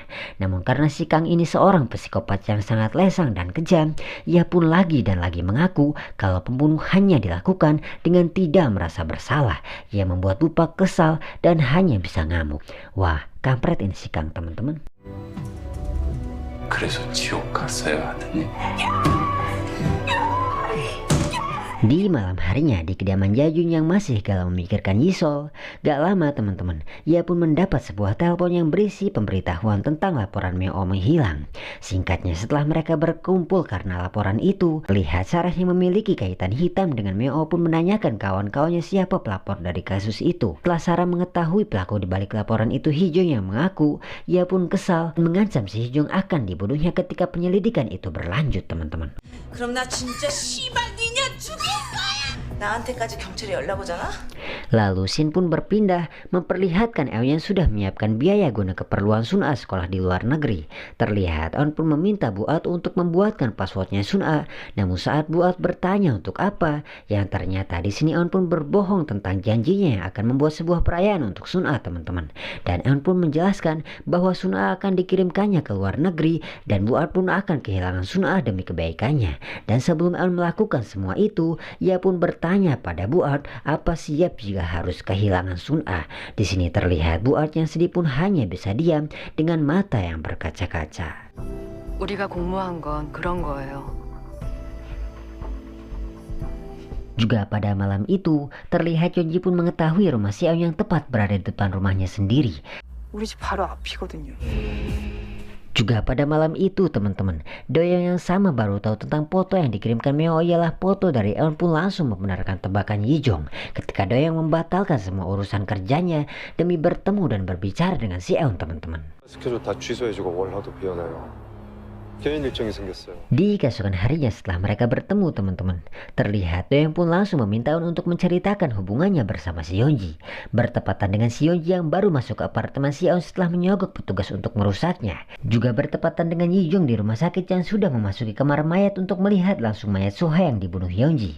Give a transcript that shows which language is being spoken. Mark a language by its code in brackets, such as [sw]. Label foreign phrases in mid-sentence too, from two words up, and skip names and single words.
[id] Namun karena si Kang ini seorang psikopat yang sangat lesang dan kejam, ia pun lagi dan lagi mengaku kalau pembunuhannya dilakukan dengan tidak merasa bersalah. Ia membuat Bupak kesal dan hanya bisa ngamuk. Wah, kampret ini si Kang teman-teman. [ko] 그래서 지옥 갔어야 하더니 [id] Di malam harinya di kediaman Yajun yang masih galau memikirkan Yisol, gak lama teman-teman, ia pun mendapat sebuah telepon yang berisi pemberitahuan tentang laporan Meo menghilang. Singkatnya setelah mereka berkumpul karena laporan itu, lihat Sarah yang memiliki kaitan hitam dengan Meo pun menanyakan kawan-kawannya siapa pelapor dari kasus itu. Setelah Sarah mengetahui pelaku di balik laporan itu Hijong yang mengaku, ia pun kesal dan mengancam si Hijong akan dibunuhnya ketika penyelidikan itu berlanjut teman-teman. [ko] 그럼 나 진짜 씨발 니냐 죽일 거야. 나한테까지 경찰에 연락 오잖아. [id] Lalu Shin pun berpindah memperlihatkan Eun yang sudah menyiapkan biaya guna keperluan Sun-a sekolah di luar negeri. Terlihat Eun pun meminta Buat untuk membuatkan passwordnya Sun-a. Namun saat Buat bertanya untuk apa, yang ternyata di sini Eun pun berbohong tentang janjinya yang akan membuat sebuah perayaan untuk Sun-a teman-teman. Dan Eun pun menjelaskan bahwa Sun-a akan dikirimkannya ke luar negeri dan Buat pun akan kehilangan Sun-a demi kebaikannya. Dan sebelum Eun melakukan semua itu, ia pun bertanya pada Buat apa siap jika harus kehilangan Sun-a. Di sini terlihat Buat yang sedih pun hanya bisa diam dengan mata yang berkaca-kaca. [ko] 우리가 공모한 건 그런 거예요. [id] Juga pada malam itu, terlihat Yeonji pun mengetahui rumah si Eun yang tepat berada di depan rumahnya sendiri. [ko] 우리 집 바로 앞이거든요. [id] Juga pada malam itu teman-teman, Doyoung yang sama baru tahu tentang foto yang dikirimkan Meo ialah foto dari Eun pun langsung membenarkan tebakan Yijong ketika Doyoung membatalkan semua urusan kerjanya demi bertemu dan berbicara dengan si Eun teman-teman. [ko] 스케줄 다 취소해주고 월화도 비워놔요. 개인 일정이 생겼어요. [id] Di keesokan harinya setelah mereka bertemu teman-teman, terlihat Doyoung pun langsung meminta Eun untuk menceritakan hubungannya bersama si Yeonji. Bertepatan dengan si Yeonji yang baru masuk ke apartemen si Eun setelah menyogok petugas untuk merusaknya. Juga bertepatan dengan Yijong di rumah sakit yang sudah memasuki kamar mayat untuk melihat langsung mayat Soha yang dibunuh Yeonji.